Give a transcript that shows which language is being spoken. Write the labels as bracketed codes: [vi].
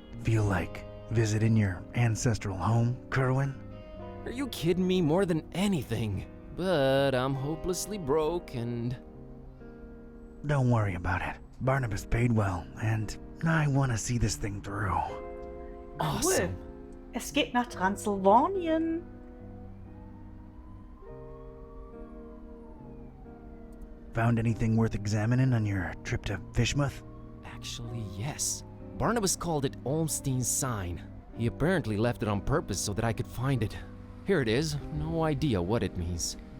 [en] Feel like visiting your ancestral home, Kerwin? Are you kidding me? More than anything. But I'm hopelessly broke and... don't worry about it. Barnabas paid well, and I want to see this thing through. Awesome. [de] Es geht nach Transsilvanien. [en] Found anything worth examining on your trip to Fishmouth? Actually, yes. Barnabas called it Olmstein's sign. He apparently left it on purpose so that I could find it. Here it is. No idea what it means.